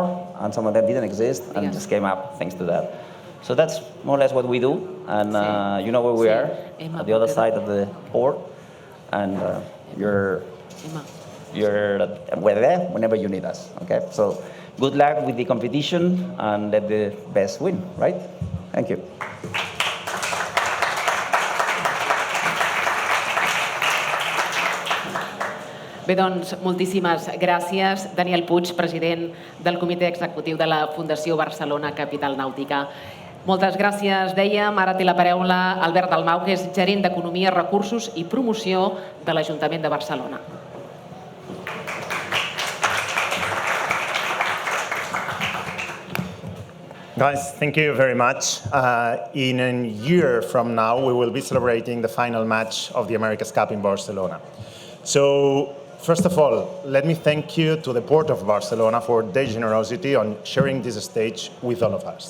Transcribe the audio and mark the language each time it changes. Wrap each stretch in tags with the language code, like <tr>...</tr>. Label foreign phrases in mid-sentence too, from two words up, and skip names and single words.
<en>And some of them didn't exist and just came up thanks to that. So that's more or less what we do. And you know where we are, at the other side of the port. And we're there whenever you need us. Okay? So good luck with the competition and let the best win, right? Thank you.</en> <ca>Bé, doncs, moltíssimes gràcies. Daniel Puig, president del Comitè Executiu de la Fundació Barcelona Capital Nàutica. Moltes gràcies, dèiem. Ara té la paraula Albert Dalmau, que és gerent d'Economia, Recursos i Promoció de l'Ajuntament de Barcelona.</ca> <en>Guys, thank you very much. In a year from now, we will be celebrating the final match of the America's Cup in Barcelona. So, first of all, let me thank you to the Port of Barcelona for their generosity on sharing this stage with all of us.</en>